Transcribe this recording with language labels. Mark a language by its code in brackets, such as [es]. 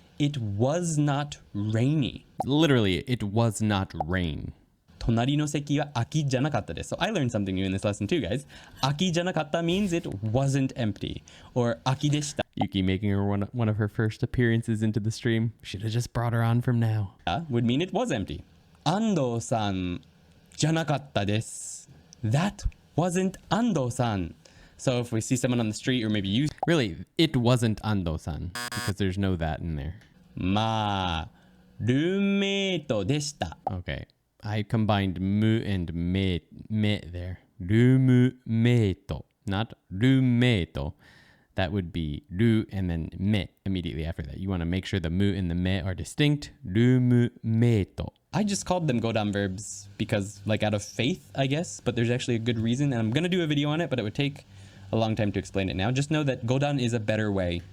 [en] It was not rainy. Literally, it was not rain. [ja] 隣の席は空きじゃなかったです. [en] So I learned something new in this lesson too, guys. [ja] 空きじゃなかった [en] means it wasn't empty. [ja] Or 空きでした. [en] Yuki making her one of her first appearances into the stream. Should have just brought her on from now. Would mean it was empty. [ja] 安藤さんじゃなかったです. [en] That wasn't Ando-san. So if we see someone on the street or maybe you... Really, it wasn't Ando-san because there's no that in there. [ja] まあ、ルーメイトでした. [en] Okay. I combined mu and me there. Roommate, not roommate. That would be ru and then me immediately after that. You want to make sure the mu and the me are distinct. Roommate. I just called them godan verbs because like out of faith, I guess, but there's actually a good reason. And I'm going to do a video on it, but it would take a long time to explain it now. Just know that godan is a better way.